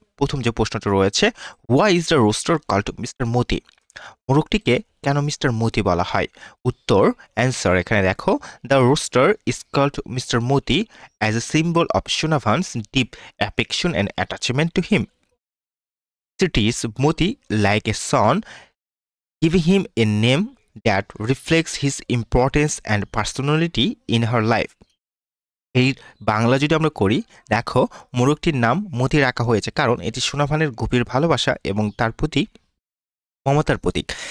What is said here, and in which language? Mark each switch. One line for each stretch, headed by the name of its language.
Bangla: প্রথম যে প্রশ্নটা রয়েছে,
English: Why is the rooster called mister Moti?
Bangla: মোরগটিকে কেন মিস্টার মতি বলা হয়? উত্তর অ্যান্সার এখানে দেখো,
English: The rooster is called mister Moti as a symbol of Sonabhan's deep affection and attachment to him. Treats Moti like a son, giving him a name that reflects his importance and personality in her life.
Bangla: এই বাংলা যদি আমরা করি, দেখো মোরগটির নাম মতি রাখা হয়েছে কারণ এটি সোনাভানের গভীর ভালোবাসা এবং তার প্রতি মমতার প্রতীক।